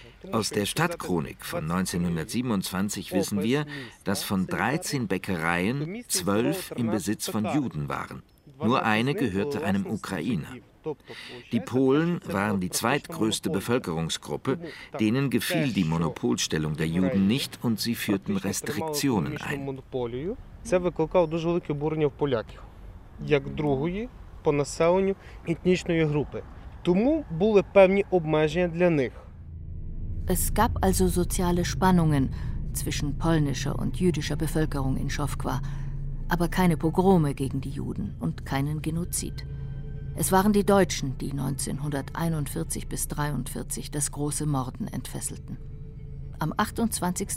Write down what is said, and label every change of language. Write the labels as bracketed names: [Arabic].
[German] Aus der Stadtchronik von 1927 wissen wir, dass von 13 Bäckereien 12 im Besitz von Juden waren. Nur eine gehörte einem Ukrainer. Die Polen waren die zweitgrößte Bevölkerungsgruppe, denen gefiel die Monopolstellung der Juden nicht und sie führten Restriktionen ein. [Ukrainian] Це викликало дуже велике обурення в поляків як другої по населенню етнічної групи. Тому були певні обмеження для них. [German] Es gab also soziale Spannungen zwischen polnischer und jüdischer Bevölkerung in Schofkwa, aber keine Pogrome gegen die Juden und keinen Genozid. Es waren die Deutschen, die 1941 bis 1943 das große Morden entfesselten. Am 28.